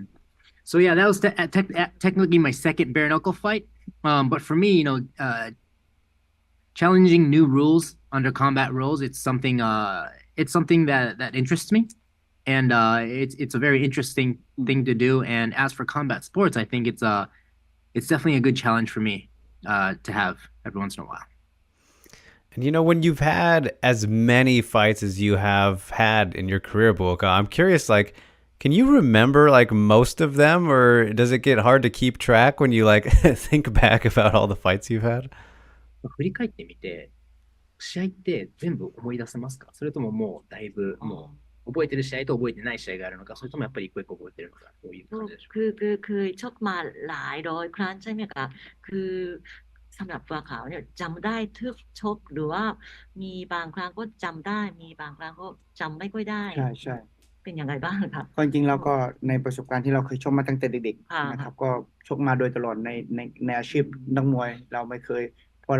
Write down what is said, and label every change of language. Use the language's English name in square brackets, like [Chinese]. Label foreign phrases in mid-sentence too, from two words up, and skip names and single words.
[English] So yeah, that was technically my second bare knuckle fight. But for me, challenging new rules under combat rules, it's something that interests me. And it's a very interesting thing to do. And as for combat sports, I think it's definitely a good challenge for me to have every once in a while. And when you've had as many fights as you have had in your career, Buakaw, I'm curious, like, can you remember like most of them, or does it get hard to keep track when you like think back about all the fights you've had? [Japanese] 振り返ってみて、試合って全部思い出せますか？それとももうだいぶもう覚えてる試合と覚えてない試合があるのか、それともやっぱり一個一個覚えてるのか、どういう感じでしょうか？ [Thai] คือชกมาหลายร้อยครั้งใช่ไหมคะคือสำหรับบัวขาวเนี่ยจำได้ทุกชกหรือว่ามีบางครั้งก็จำได้มีบางครั้งก็จำไม่ค่อยได้ ใช่ เป็นยังไงบ้างคะ จริงๆแล้วก็ในประสบการณ์ที่เราเคยชกมาตั้งแต่เด็กๆนะครับก็ชกมาโดยตลอดในอาชีพนักมวยเราไม่เคยพอเรา